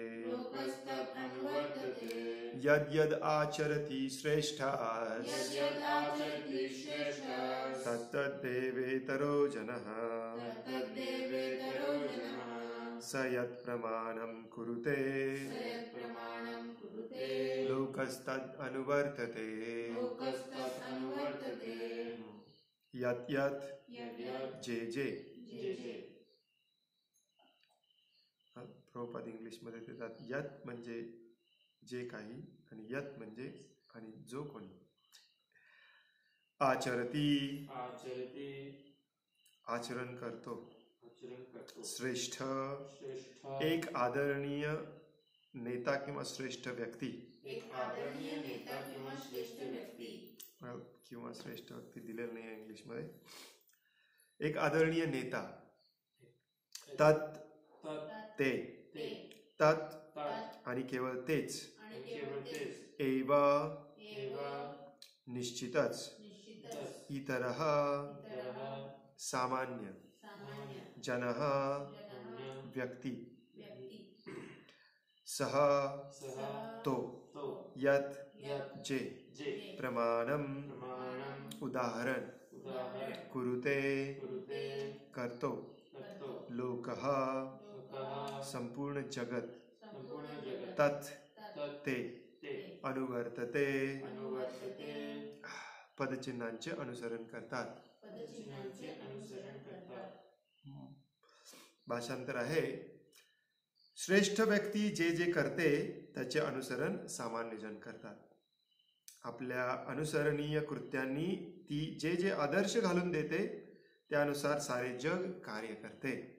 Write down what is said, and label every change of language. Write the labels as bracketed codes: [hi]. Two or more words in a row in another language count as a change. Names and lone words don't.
[sa] यद यद आचरति श्रेष्ठा तत्तद्देवेतरो जनः स यत् प्रमाणं कुरुते लोकस्तद् अनुवर्तते। यत् यत् [mr] जे जे, प्रभुपाद इंग्लिश मध्ये देतात यत् म्हणजे जे काही, आणि यत् म्हणजे आणि जो कोणी। आचरती आचरण करतो, श्रेष्ठ एक आदरणीय नेता किंवा श्रेष्ठ व्यक्ती, किंवा श्रेष्ठ व्यक्ती दिलेलं नाही इंग्लिश मध्ये, एक आदरणीय नेता। तत् ते, तत् आणि केवळ तेच, एव निश्चितच, इतरः सामान्य, जनः व्यक्ती, सह तो, यत् जे, प्रमाणम उदाहरण, कुरुते करतो, लोकः संपूर्ण जगत, तत् ते अनुवर्तते पदचिन्हांचे अनुसरण करतात। भाषांतर आहे, श्रेष्ठ व्यक्ती जे जे करते त्याचे अनुसरण सामान्य जन करतात। आपल्या अनुसरणीय कृत्यांनी ती जे जे आदर्श घालून देते त्यानुसार सारे जग कार्य करते।